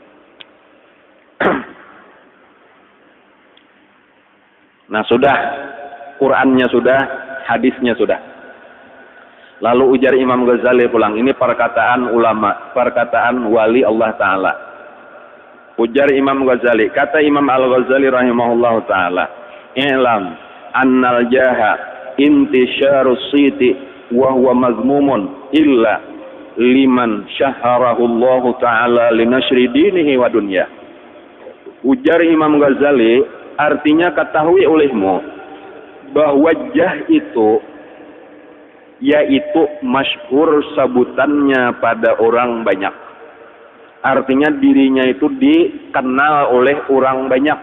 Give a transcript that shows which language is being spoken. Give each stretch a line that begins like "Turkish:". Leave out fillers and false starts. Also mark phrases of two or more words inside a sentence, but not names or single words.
Banjar: Nah sudah, Qurannya sudah, hadisnya sudah. Lalu ujar Imam Ghazali pulang, ini perkataan ulama, perkataan wali Allah Ta'ala.
Arabic: Ujar Imam Ghazali, kata Imam Al-Ghazali رحمه الله تعالى، اعلم أن الجاه انتشار الصيت وهو مذموم إلا لمن شهره الله تعالى لنشر دينه ودنيا.
Banjar: Ujar Imam Ghazali, artinya ketahui olehmu bahwa jah itu yaitu masyhur sebutannya pada orang banyak. Artinya dirinya itu dikenal oleh orang banyak.